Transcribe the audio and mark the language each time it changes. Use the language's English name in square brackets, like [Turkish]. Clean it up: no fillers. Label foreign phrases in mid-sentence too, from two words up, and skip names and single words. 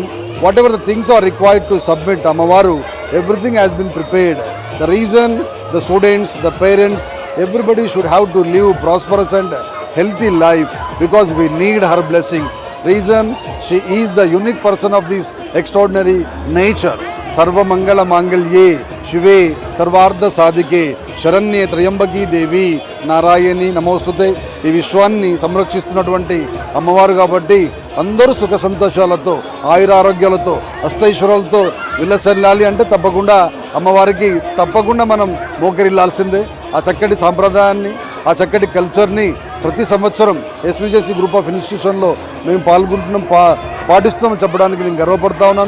[English] Whatever the things are required to submit Amavaru, everything has been prepared. The reason the students, the parents, everybody should have to live prosperous and healthy life because we need her blessings. Reason, she is the unique person of this extraordinary nature. [Sanskrit] सर्व मङ्गल माङ्गल्ये शिवे सर्वार्थ साधिके शरण्ये त्र्यम्बकि देवि नारायणि नमोस्तुते, [Telugu] ఈ విశ్వాన్ని సంరక్షిస్తున్నటువంటి అమ్మవారు కాబట్టి అందరూ సుఖ సంతోషాలతో, ఆయురారోగ్యాలతో, అష్టైశ్వర్యాలతో విలసల్లాలి అంటే తప్పకుండా అమ్మవారికి తప్పకుండా మనం మోకరిల్లాల్సిందే. ఆ చక్కటి సాంప్రదాయాన్ని, ఆ చక్కటి కల్చర్ని ప్రతి సంవత్సరం ఎస్విజేసి గ్రూప్ ఆఫ్ ఇన్స్టిట్యూషన్లో మేము పాటిస్తున్నాం చెప్పడానికి నేను గర్వపడతా ఉన్నాను.